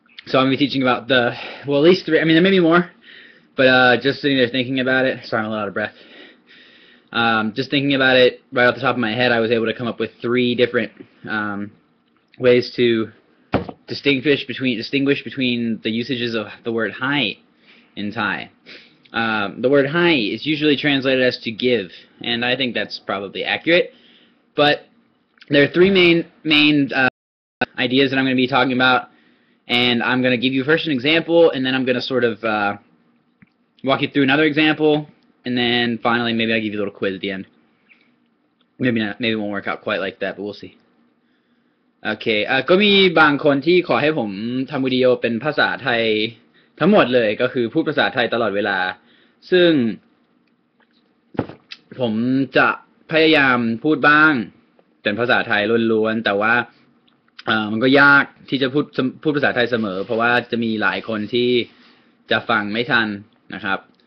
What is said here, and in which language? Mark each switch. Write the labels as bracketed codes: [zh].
[en] so I'm going to be teaching about well at least 3 I mean there may be more but just sitting there thinking about it sorry I'm a little out of breath just thinking about it right off the top of my head I was able to come up with 3 different ways to distinguish between the usages of the word hai in Thai. The word hai is usually translated as to give, and I think that's probably accurate. But there are 3 main ideas that I'm going to be talking about, and I'm going to give you first an example, and then I'm going to sort of walk you through another example, and then finally maybe I'll give you a little quiz at the end. Maybe not. Maybe it won't work out quite like that, but we'll see. [th] โอเคก็มีบางคนที่ขอให้ผมทำวิดีโอเป็นภาษาไทยทั้งหมดเลยก็คือพูดภาษาไทยตลอดเวลาซึ่งผมจะพยายามพูดบ้างเป็นภาษาไทยล้วนๆแต่ว่ามันก็ยากที่จะพูดภาษาไทยเสมอเพราะว่าจะมีหลายคนที่จะฟังไม่ทันนะครับ